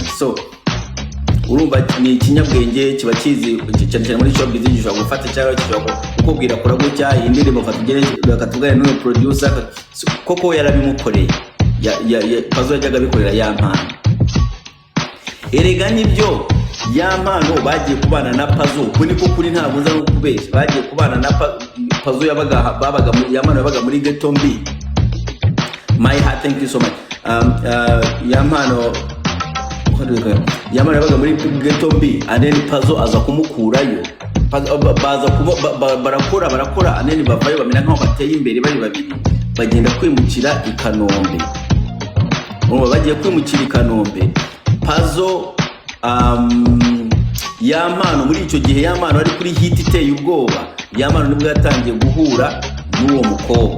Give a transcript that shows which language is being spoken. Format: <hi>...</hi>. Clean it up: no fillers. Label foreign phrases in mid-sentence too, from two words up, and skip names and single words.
<rw>So urumva ni ikinyabwenge kiba kizi cyane muri showbiz gishobora gufata cyangwa gishobora kukubwira kora gutya indirimbo fatugere bakatugana n'uyu producer koko yarabimukoreye Pazo yajyaga bikorera Yampano erega nibyo Yampano bagiye kubana na Pazo kuri ko kuri ntabwo nza no kubeshya bagiye kubana na Pazo babaga Yampano yabaga muri Ghetto Mbi.</rw> <en>My heart, thank you so much.</en> <rw>Yampano yabaga muri Ghetto Mbi</rw> <en>and then</en> <rw>Pazo aza kumukurayo barakora</rw> <en>and then</en> <rw>bavayo bamena nkaho bateye imbere bari babiri bagenda kwimukira i Kanombe. Bagiye kwimukira i Kanombe Pazo Yampano muri icyo gihe Yampano ari kuri hit iteye ubwoba Yampano nibwo yatangiye guhura n'uwo mukobwa.</rw>